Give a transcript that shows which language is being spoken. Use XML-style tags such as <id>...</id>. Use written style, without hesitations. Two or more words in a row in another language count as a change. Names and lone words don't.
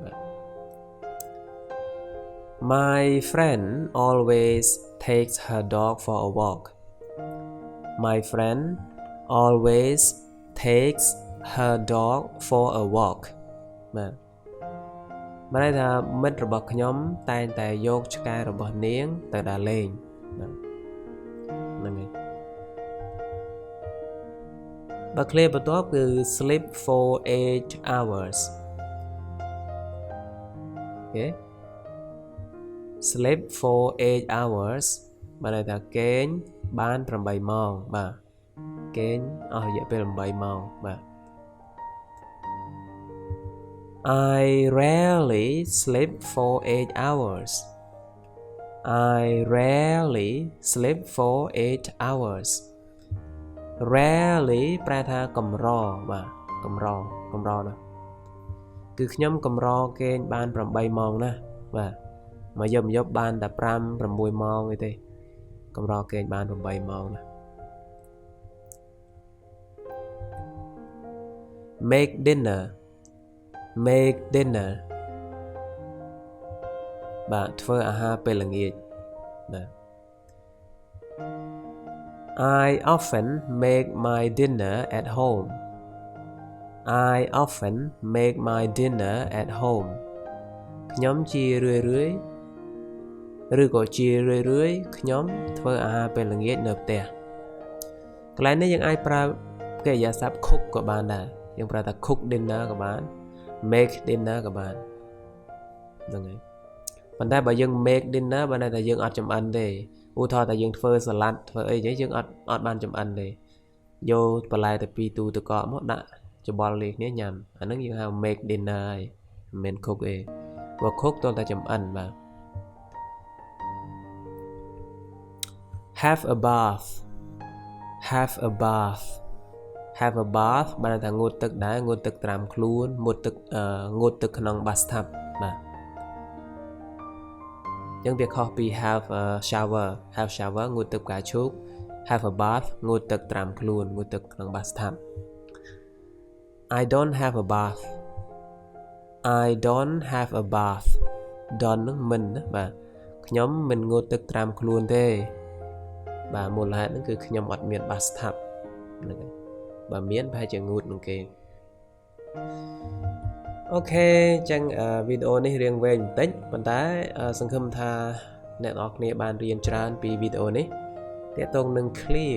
<en>My friend always takes her dog for a walk My friend always takes her dog for a walk</en> <km>បាទបានន័យថាមិត្តរបស់ខ្ញុំតែងតែយកឆ្កែរបស់នាងទៅដើរលេងបាទហ្នឹងហើយ បើឃ្លាបន្ទាប់គឺ</km> <en>sleep for 8 hours</en> <km>អូខេ</km> <en>sleep for 8 hours</en> <km>បានន័យថាគេងបាន8ម៉ោងបាទគេងអស់រយៈពេល8ម៉ោងបាទ</km> <en>I rarely sleep for 8 hours I rarely sleep for 8 hours</en> <km>rarely ប្រែថាកម្របាទកម្រណាគឺខ្ញុំកម្រគេងបាន8ម៉ោងណាបាទមកយប់បានតែ5 6ម៉ោងទេកម្រគេងបាន8ម៉ោងណា</km> <en>Make dinner</en> <km>បាទធ្វើអាហារពេលល្ងាចបាទ</km> <en>I often make my dinner at home I often make my dinner at home</en> <km>ខ្ញុំជារឿយឬក៏ ជារឿយខ្ញុំធ្វើអាហារពេលល្ងាចនៅផ្ទះកន្លែងនេះយើងអាចប្រើកិរិយាសព្ទ cook ក៏បានដែរយើងប្រើថា</km> <en>cook dinner</en> <km>ក៏បាន</km> <en>make dinner</en> <km>ក៏បានហ្នឹងហើយប៉ុន្តែបើយើង</km> <en>make dinner</en> <km>បានតែយើងអត់ចំអិនទេឧទាហរណ៍តែយើងធ្វើសាឡាត់ធ្វើអីចឹងយើងអត់បានចំអិនទេយកបន្លែទៅពីទូទឹកកកមកដាក់ច្បល់លាយគ្នាញ៉ាំអាហ្នឹងយើងហៅ</km> <en>make dinner</en> <km>ហើយមិនមែន cook ទេបើ cook តើតែចំអិនបាទ</km> <en>have a bath</en> <km>បានថាងូតទឹកដែរងូតទឹកត្រាំខ្លួនងូតទឹកក្នុង bathtub បាទអញ្ចឹងវាខុសពី</km> <en>have a shower</en> <km>ងូតទឹកផ្កាឈូក</km> <en>have a bath</en> <km>ងូតទឹកត្រាំខ្លួនងូតទឹកក្នុង bathtub</km> <en>I don't have a bath</en> <km>don't នឹងមិនបាទខ្ញុំមិនងូតទឹកត្រាំខ្លួនទេបាទមូលហេតុហ្នឹងគឺខ្ញុំអត់មាន bathtub ហ្នឹងហើយបើមានប្រហែលជាងូតនឹងគេ អូខេអញ្ចឹងវីដេអូនេះរៀងវែងបន្តិចប៉ុន្តែសង្ឃឹមថាអ្នកនរគ្នាបានរៀនច្រើនពីវីដេអូនេះទាក់ទងនឹង clear</km>